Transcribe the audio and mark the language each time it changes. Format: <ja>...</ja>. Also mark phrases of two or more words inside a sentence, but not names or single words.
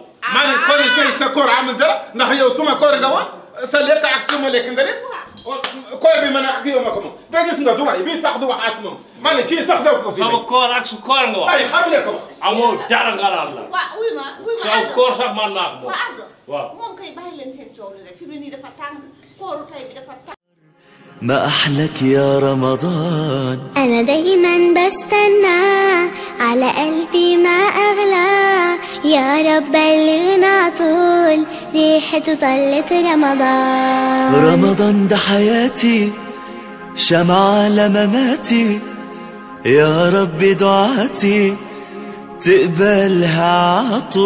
<wo>maa ngi koor tey sa koor amul dara ndax yow suma koor nga woon sa lekk ak suma lekk nga lekk koor bi man ak yow ma ko moom da gis nga du waay bii sax du wax ak moom maa ngi kii sax daw ko fi. sama koor ak su koor nga wax. ay xam ne ko. amoo dara nga naan la. waaw wuy ma sa koor sax man naa ko moom. waaw Ardo. waaw moom kay bàyyi leen seen coow li rek fi mu ne nii dafa tàng kooru tey bi dafa tàng.</wo> <ar>ما أحلك يا رمضان. أنا دايما بستنى على قلبي ما أغلى يا رب بلغنا طول ريحته طلت رمضان. رمضان ده حياتي شمعة لمماتي يا رب دعاتي تقبلها عطول.</ar>